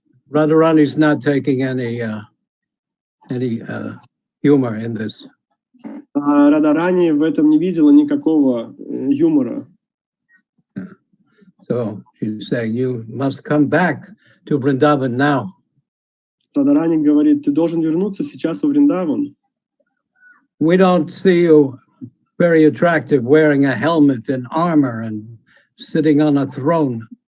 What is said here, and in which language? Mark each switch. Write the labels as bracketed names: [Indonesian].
[English] Radharani is not taking any humor in this. [Russian] А Радарани в этом не видела никакого юмора. [English] So she's saying, you must come back to Vrindavan now. [Russian] Радарани говорит: ты должен вернуться сейчас во Вриндаван. [English] We don't see you very attractive wearing a helmet and armor and sitting on a throne.